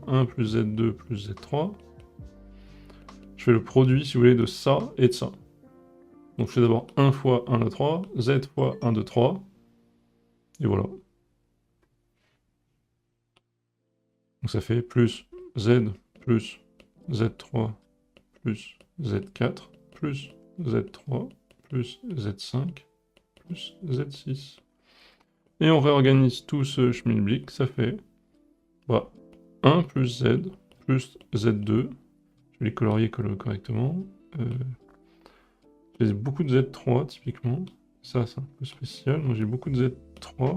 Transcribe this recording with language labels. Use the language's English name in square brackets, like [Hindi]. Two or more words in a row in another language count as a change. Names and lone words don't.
[French] 1 plus Z2 plus Z3. Je fais le produit, si vous voulez, de ça et de ça. Donc je fais d'abord 1 fois 1, 2, 3. Z fois 1, 2, 3. Et voilà. Donc ça fait plus Z plus Z3 plus Z4 plus Z3 plus Z5 plus Z6. Et on réorganise tout ce schmilblick, ça fait bah, 1 plus Z plus Z2. Je vais les colorier correctement. J'ai beaucoup de Z3 typiquement. Ça c'est un peu spécial. Donc j'ai beaucoup de Z3.